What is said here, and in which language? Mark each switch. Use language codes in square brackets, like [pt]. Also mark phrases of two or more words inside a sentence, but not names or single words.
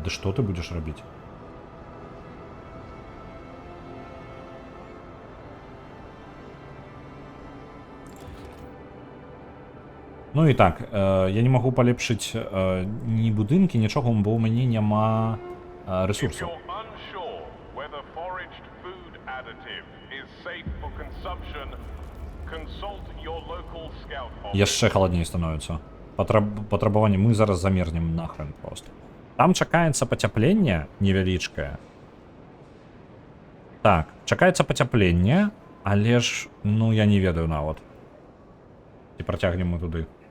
[be] Ды што ты будзеш рабіць? Ну і так, я не магу палепшыць ні будынкі, нічога, бо ў мяне няма [en] If [be] ресурсаў. [en] you're unsure whether foraged food additive is safe for consumption, consult your local scout office. [be] Яшчэ халадней становіцца. Патрабаванне, мы зараз замерзнем [ru] нахрен просто. [be] Там чакаецца пацяпленне невялічкае. Так, чакаецца пацяпленне, але ж, ну я не ведаю нават. І працягнем мы туды.